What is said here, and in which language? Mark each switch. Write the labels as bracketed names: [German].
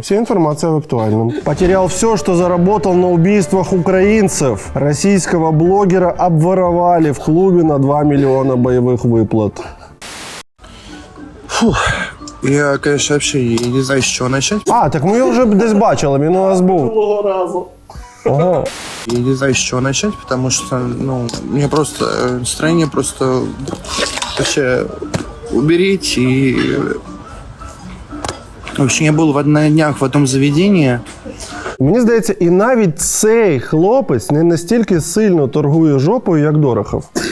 [Russian] Вся информация в актуальном. Потерял все, что заработал на убийствах украинцев. Российского блогера обворовали в клубе на 2 миллиона боевых выплат. Фух. Я, конечно, вообще не знаю, с чего начать. [Ukrainian] А, так ми його вже десь бачили, він у нас був. Ого. [Russian] Я не знаю, с чего начать, потому что, ну, мне просто настроение просто вообще уберите. И вообще я был на днях в одном заведении. [Ukrainian] Мені здається, і навіть цей хлопець не настільки сильно торгує жопою, як Дорохов.